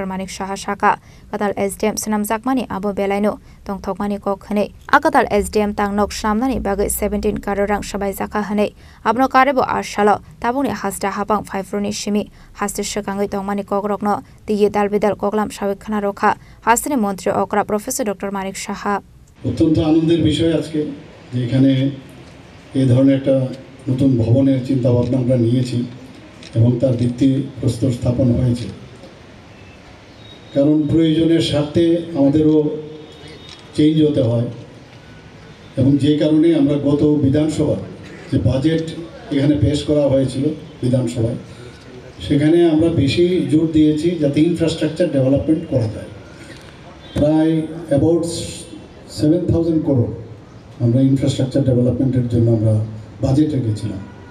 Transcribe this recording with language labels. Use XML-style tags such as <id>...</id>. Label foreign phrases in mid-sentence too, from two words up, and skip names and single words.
<trp>Manik Saha Shaka Qatar SDM snamjakmani abo belaino tongthokmani kok hane Qatar SDM tangnok shamnani bagai 17 karorang sabai jaka hane abno karebo ashalo tabuni hasta hapang 5 roni shimi haste shakangai tongmani kok rokno tiye dalbedal koklam sabekhana rokha hastani montri okra Professor Dr. Manik Saha</trp> <bn>অত্যন্ত আনন্দের বিষয় আজকে যে এখানে এই ধরনের একটা নতুন ভবনের চিন্তা ভাবনা আমরা নিয়েছি এবং তার ভিত্তি প্রস্তর স্থাপন হয়েছে কারণ প্রয়োজনের স্বার্থে আমাদেরও চেঞ্জ হতে হয় এবং যে কারণে আমরা গত বিধানসভা যে বাজেট এখানে পেশ করা হয়েছিল বিধানসভায় সেখানে আমরা বেশি জোর দিয়েছি যাতে</bn> <en>infrastructure development</en> <bn>করা যায় প্রায় অ্যাবাউট 7,000 crore আমরা</bn> <en>infrastructure developmenter</en> <bn>জন্য আমরা বাজেট রেখেছিলাম</bn>